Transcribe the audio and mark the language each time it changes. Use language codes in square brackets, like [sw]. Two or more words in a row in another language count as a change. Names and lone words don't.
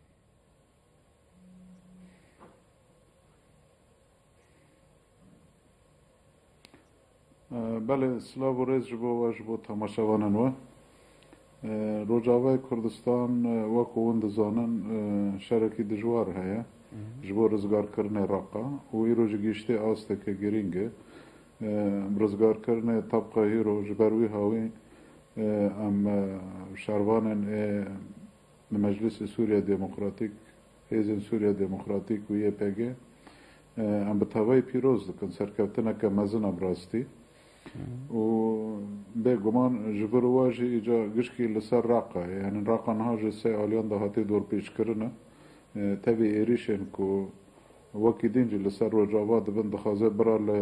[ckb] بەڵێ سلااو و ڕێز بۆ وەش بۆ تەماشاوانەوە. [ku] ڕۆژاوای کوردستان وەکو ون دەزانن شەرێکی دژوار هەیە ji bo rizgarkirine raqa û îro ji gîştê asteke girîng e rizgarkirine tabqa îro ji ber wî hawî em şervanên li Meclisê Sûriya Demokratîk hêzên Sûriya Demokratîk û YPG em bi tevayî pîroz dikin serkeftineke mezin em rastî û bêguman ji vir wa jî îca gişkî li ser raqa ye yani raqa niha ji sê aliyan da hatê dorpêçkirine tevî êrişên ku wekî din jî li ser Rojava dibin dixwaze bira